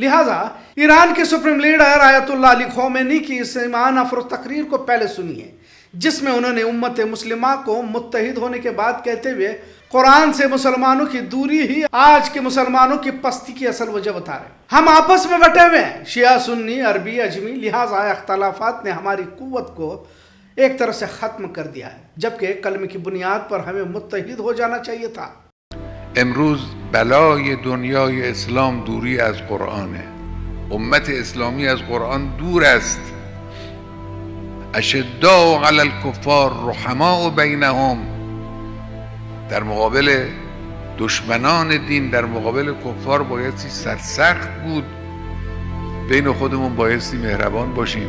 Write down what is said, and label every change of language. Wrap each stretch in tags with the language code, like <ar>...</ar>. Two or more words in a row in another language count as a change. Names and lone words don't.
<ur>لہٰذا ایران کے</ur> <en>supreme leader</en> <ur>آیت اللہ علی خامنہ ای کی اس ایمان افروز تقریر کو پہلے سنیے، جس میں انہوں نے امت مسلمہ کو متحد ہونے کے بعد کہتے ہوئے قرآن سے مسلمانوں کی دوری ہی آج کے مسلمانوں کی پستی کی اصل وجہ بتا رہے ہیں. ہم آپس میں بٹے ہوئے ہیں، شیعہ، سنی، عربی، عجمی، لہٰذا اختلافات نے ہماری قوت کو ایک طرح سے ختم کر دیا ہے، جبکہ کلمے کی بنیاد پر ہمیں متحد ہو جانا چاہیے تھا.</ur> <fa>امروز بلای دنیای اسلام دوری از قرآنه. امت اسلامی از قرآن دور است.</fa> <ar>اشداء علی الکفار رحماء بینهم.</ar> <fa>در مقابل دشمنان دین، در مقابل کفار بایستی سرسخت بود، بین خودمون بایستی مهربان باشیم.</fa>